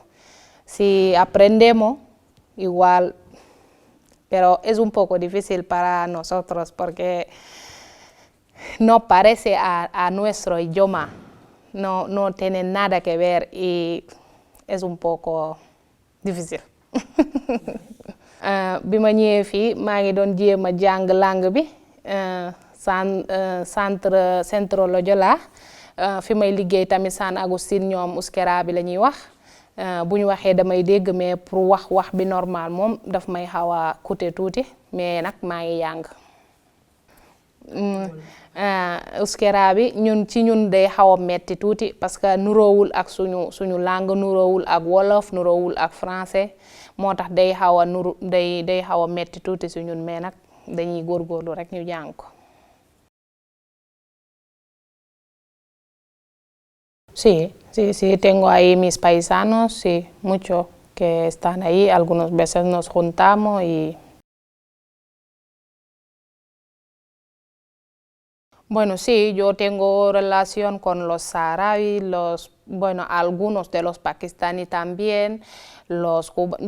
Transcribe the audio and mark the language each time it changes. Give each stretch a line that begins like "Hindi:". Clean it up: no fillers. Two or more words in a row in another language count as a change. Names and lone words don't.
Spanish: Si aprendemos, igual, pero es un poco difícil para nosotros porque no parece a nuestro idioma, no tiene nada que ver y es un poco difícil.
Wolof: bi ma ñëwee fii maa ngi doon jéem a jàng langue bi Centro Loyola fi may liggéey tamit San Agustín ñoom euskera bi la ñuy wax bu ñu waxee damay dégg
French: mais pour
Wolof: wax bi normal moom daf may xaw a coûter tuuti mais nag maa ngi jàng. Euskera bi ñun day xaw a metti tuuti
French: parce que
Wolof: nuroowul ak suñu langue nuroowul ak wolof nuroowul ak français moo tax day xaw a day xaw a metti tuuti si ñun mais nag dañuy góorgóorlu rek ñu jàng ko.
Spanish: Sí, tengo ahí mis paisanos, sí, mucho que están ahí, algunas veces nos juntamos y bueno, sí, yo tengo relación con los saharauis, algunos de los pakistaníes también, los cubanos.